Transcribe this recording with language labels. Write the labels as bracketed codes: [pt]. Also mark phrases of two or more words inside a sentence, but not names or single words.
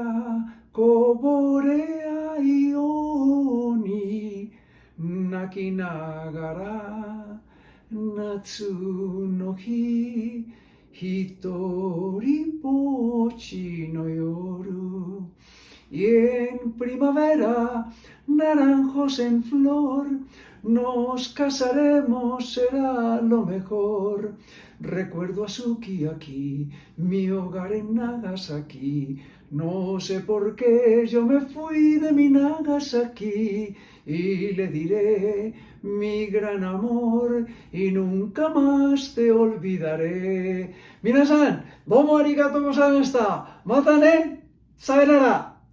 [ja] こぼれないように、泣きながら夏の日、一人ぼっちの夜。 [es] Y en primavera, naranjos en flor, nos casaremos, será lo mejor. Recuerdo a Sukiyaki, mi hogar en Nagasaki. No sé por qué yo me fui de mi Nagasaki y le diré mi gran amor y nunca más te olvidaré. [ja] 皆さん、どうもありがとうございました. またね。さようなら.